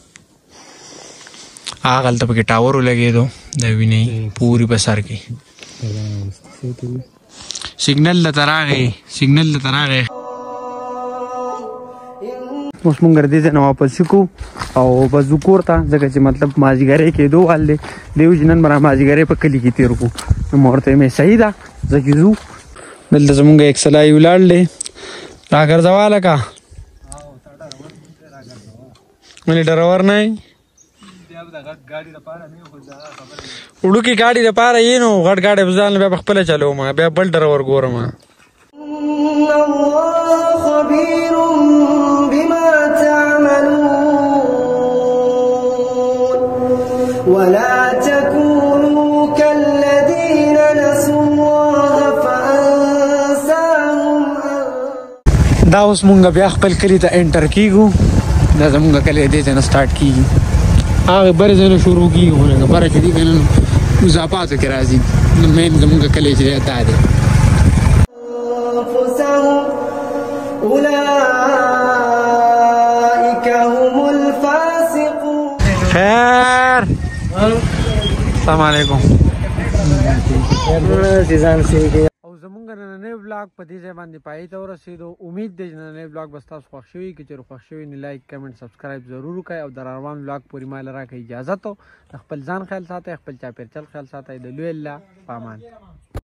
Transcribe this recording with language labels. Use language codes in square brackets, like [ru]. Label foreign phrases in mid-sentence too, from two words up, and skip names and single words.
[ps] هغلته پکې ټاور ولګېدو دا وینئ پورې په سر کې سیګنل درته راغی اوس مونږ دې ځای نه واپس شو او بس ځو کور ته ځکه چې مطلب مازدیګری کېدو حال دی دی وایي چې نن به را مازدیګری په کلي کې تېر کړو نو ما ورته ویل صحیح ده ځکه ځو دلته زمونږ یک سلایي ولاړ دی راګرځوه لکه ولې ډرور نه یې وړوکې ګاډي دپاره یې نو غټ ګاډی به ځان بیا په خپله چلوم بیا بل ډرور ګورم [ar] ولا تكونوا كالذين نسوا الله فأنساهم [ps] دا اوس مونږ بیا خپل کلي ته انټر کیږو دا زمونږ کلی دې ځای نه سټارټ کیږي هغه بر ځنه شروع کیږي ونه بر چې دي کنه اضافاتو کې راځي نو مین زمونږ کلی چې دا دی [ar] أنفسهم أولئك هم الفاسقون. [ps] خیر [ar] السلام علیکم [ps] او زمونږ نننی ولاګ په دې ځای باندې پای ته ورسېدو امید دی چې نننی ولاګ به ستاسو خوښ شوي که چېرې خوښ شوي نو [en] like comment subscribe [ps] ضرور وکړئ او د روان ولاګ پورې ما له راکړئ اجازت د خپل ځان خیال ساتئ خپل چاپېریال خیال ساتئ د لوی الله په امان